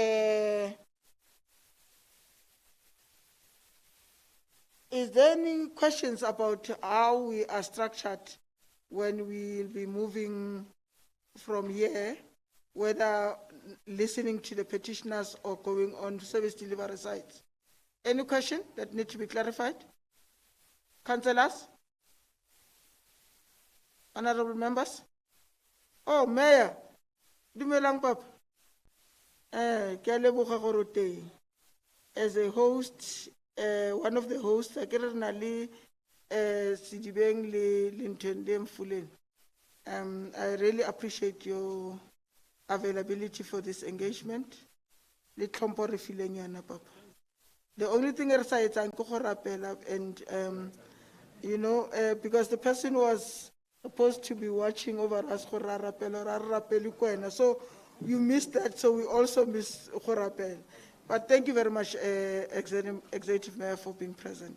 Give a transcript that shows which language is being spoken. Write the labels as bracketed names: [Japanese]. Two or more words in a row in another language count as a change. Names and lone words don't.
[English] Is there any questions about how we are structured when we will be moving from here, whether listening to the petitioners or going on to service delivery sites? Any question that need to be clarified? Councillors? Honorable members? Oh, Mayor. [Tswana] Dumelang Papa. Ke a leboga gore o teng. [English] As a host, one of the hosts, I get Nali Sidibeng Lintende Mfuleni. I really appreciate your availability for this engagement. [Tswana] Le tlhompho re fileng yana, Papa. [English] The only thing I say is and you know, because the person was supposed to be watching over us, so you missed that, so we also miss Khorapel. But thank you very much, Executive Mayor, for being present.